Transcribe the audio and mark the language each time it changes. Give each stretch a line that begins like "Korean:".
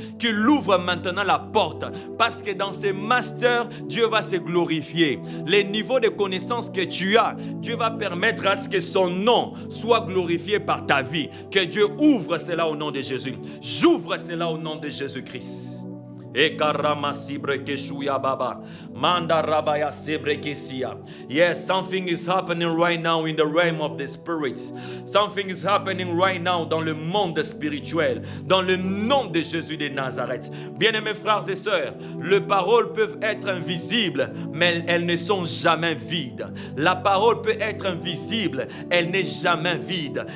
French: Qu'il ouvre maintenant la porte. Parce que dans ces masters, Dieu va se glorifier. Les niveaux de connaissances que tu as, Dieu va permettre à ce que son nom soit glorifié par ta vie. Que Dieu ouvre cela au nom de Jésus. J'ouvre cela au nom de Jésus-Christ.
English: Yes, something is happening right now in the realm of the spirits. Something is happening right now
French: dans le monde spirituel, dans le nom de Jésus de Nazareth. Bien-aimés frères et sœurs, les paroles peuvent être invisibles, mais elles ne sont jamais vides. La parole peut être invisible, elle n'est jamais vide.